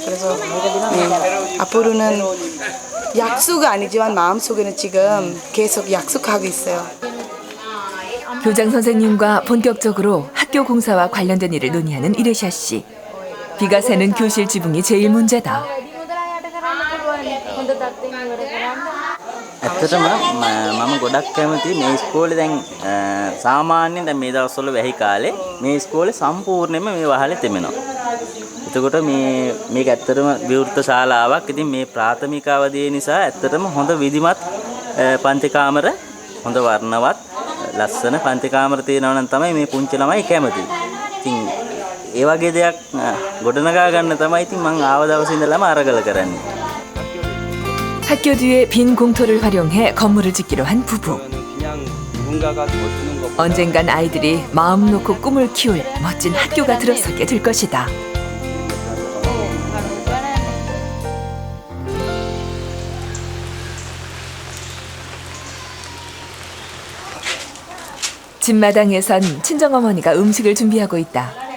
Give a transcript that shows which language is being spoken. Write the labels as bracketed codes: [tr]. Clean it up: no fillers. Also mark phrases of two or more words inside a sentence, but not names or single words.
[ko] 그래서 앞으로는 약속은 아니지만 마음속에는 지금 계속 약속하고 있어요. 교장 선생님과 본격적으로 학교 공사와 관련된 일을 논의하는 이레샤 씨. 비가 새는 교실 지붕이 제일 문제다. [si] ඇත්තටම මම ගොඩක් කැමති මේ ඉස්කෝලේ දැන් සාමාන්‍යයෙන් දැන් මේ දවස්වල වැහි කාලේ මේ ඉස්කෝලේ සම්පූර්ණයෙන්ම මේ වහලේ තෙමෙනවා. එතකොට මේක ඇත්තටම විවෘත ශාලාවක්. ඉතින් මේ ප්‍රාථමික අවධිය නිසා ඇත්තටම හොඳ විධිමත් පන්ති කාමර, හොඳ වර්ණවත් ලස්සන පන්ති කාමර තියෙනවා නම් තමයි මේ පුංචි ළමයි කැමති. ඉතින් ඒ වගේ දෙයක් ගොඩනගා ගන්න තමයි ඉතින් මම ආව දවසේ ඉඳලාම අරගල කරන්නේ. [ko] 학교 뒤에 빈 공터를 활용해 건물을 짓기로 한 부부. 언젠간 아이들이 마음 놓고 꿈을 키울 멋진 학교가 들어서게 될 것이다. 집마당에선 친정어머니가 음식을 준비하고 있다.